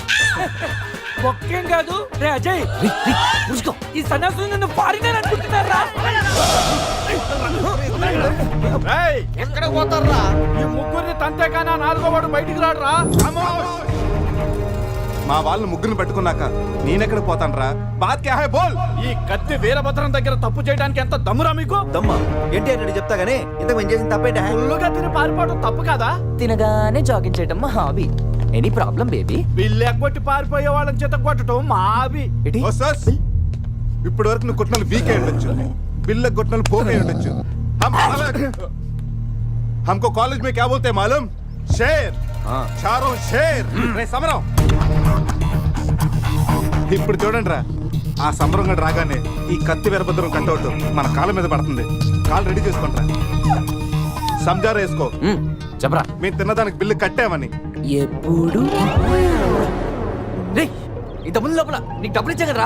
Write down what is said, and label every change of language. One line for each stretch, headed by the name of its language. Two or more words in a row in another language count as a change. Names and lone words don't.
Telugu: ఒక్కేం కాదు రే అజయ్, ఈ సన్యాసులు నన్ను ఫారినర్ అనుకుంటున్నారా? ఎక్కడ పోతారా? ఈ ముగ్గురిని తంతేగానా నాలుగో వాడు బయటికి రాడురా. మా వాళ్ళని ముగ్గురిని పట్టుకున్నాక నేనెక్కడ పోతాను రా?
Hindi: बात क्या है बोल.
Telugu: ఈ కత్తి వీరభద్రం దగ్గర తప్పు చేయడానికి ఎంత దమ్మురా మీకు? దమ్మా ఏంటి అని చెప్తా గానీ ఇంతకు మేము చేసిన తప్పేంట? ఫుల్లుగా తిని పారిపోవడం తప్పు కాదా? తినగానే జాగింగ్ చేయడం మా హాబీ.
English: any problem baby?
Telugu: బిల్లు ఎగ్గొట్టి పారిపోయే వాళ్ళని చేత కొట్టడం మా హాబీ. ఇప్పటి వరకు నువ్వు కొట్టిన వీక్ అయి ఉండొచ్చు, బిల్ల కొట్టిన పోక్ అయి ఉండొచ్చు.
Hindi: हमको कॉलेज में क्या बोलते हैं मालूम? शेर. चारों शेर.
Telugu: రే సమరం. ఇప్పుడు చూడండి రా, ఆ సమరం రాగానే ఈ కత్తి వీరభద్రం కట్అవుట్ మన కాళ్ళ మీద పడుతుంది. కాళ్ళు రెడీ చేసుకుంటా. సంజారా వేసుకో. చెప్పరా, మేము తిన్నదానికి బిల్లు కట్టామని. ఎప్పుడు ఇంత ముందు లోపల నీకు డబ్బులు ఇచ్చా కదరా?